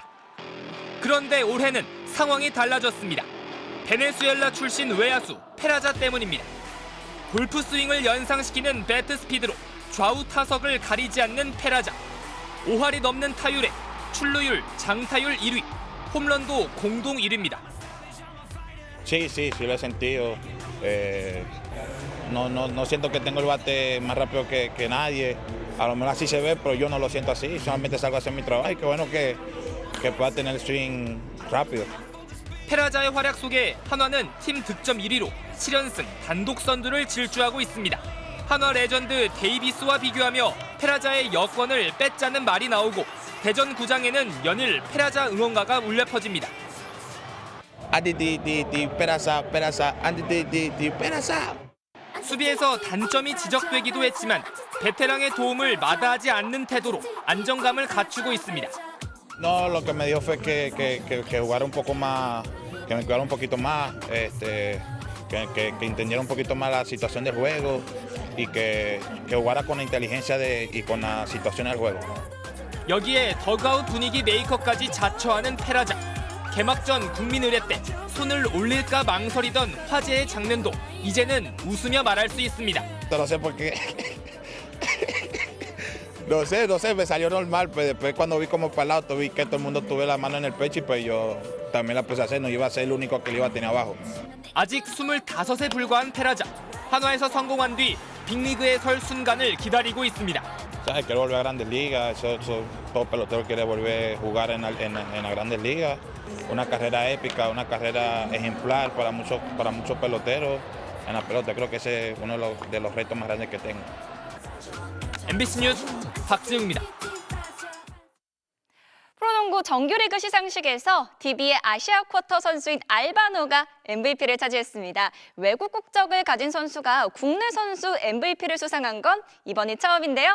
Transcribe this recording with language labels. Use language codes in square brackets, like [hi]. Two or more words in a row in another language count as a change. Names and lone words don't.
[ko] 그런데 올해는 상황이 달라졌습니다. 베네수엘라 출신 외야수 페라자 때문입니다. 골프 스윙을 연상시키는 배트 스피드로 좌우 타석을 ga리지 않는 페라자. 5할이 넘는 타율에 출루율, 장타율 1위, 홈런도 공동 1위입니다. [es] Sí, lo he sentido. No siento que tengo el bate más rápido que nadie. A lo mejor así se ve, pero yo no lo siento así. Solamente salgo a hacer mi trabajo y qué bueno que pueda tener el swing rápido. [ko] 페라자의 활약 속에 한화는 팀 득점 1위로 7연승 단독 선두를 질주하고 있습니다. 한화 레전드 데이비스와 비교하며 페라자의 여권을 뺏자는 말이 나오고 대전 구장에는 연일 페라자 응원가가 울려 퍼집니다. 수비에서 단점이 지적되기도 했지만 베테랑의 도움을 마다하지 않는 태도로 안정감을 갖추고 있습니다. [es] No, lo que me dio fue que jugara un poco más, que me cuidara un poquito más, que entendiera un poquito más la situación del juego y que jugara con la inteligencia y con la situación del juego. [ko] 여기에 덕아웃 분위기 메이커까지 자처하는 페라자. 개막전 국민의례 때 손을 올릴까 망설이던 화제의 장면도 이제는 웃으며 말할 수 있습니다. [es] No sé por qué. No sé, me salió normal, pues después cuando vi como para el lado, vi que todo el mundo tuve la mano en el pecho y pues yo también la empecé a hacer, no iba a ser el único que le iba a tener abajo. [ko] 아직 25에 불과한 페라자. 한화에서 성공한 뒤 빅리그에 설 순간을 기다리고 있습니다. [es] ¿Sabes? Quiero volver a Grandes Ligas, todo pelotero quiere volver a jugar en las Grandes Ligas. Una carrera épica, una carrera ejemplar para muchos peloteros en la pelota. Creo que ese es uno de los retos más grandes que tengo. [ko] MBC 뉴스 박지웅입니다. 프로농구 정규리그 시상식에서 DB의 아시아 쿼터 선수인 알바노가 MVP를 차지했습니다. 외국 국적을 가진 선수가 국내 선수 MVP를 수상한 건 이번이 처음인데요.